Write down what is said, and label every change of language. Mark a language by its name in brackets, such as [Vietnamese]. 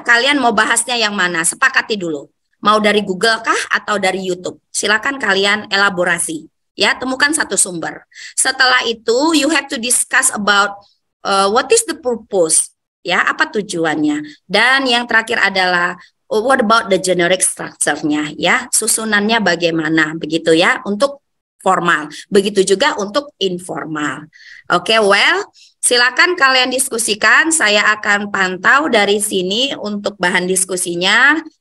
[Indonesian] Kalian mau bahasnya yang mana? Sepakati dulu. Mau dari Google kah atau dari YouTube? Silakan kalian elaborasi. Ya, temukan satu sumber. Setelah itu [English] you have to discuss about what is the purpose? [Indonesian] Ya, apa tujuannya? Dan yang terakhir adalah [English] what about the generic structure- [Indonesian] nya ya, susunannya bagaimana begitu ya untuk formal. Begitu juga untuk informal. Oke, well, silakan kalian diskusikan. Saya akan pantau dari sini untuk bahan diskusinya.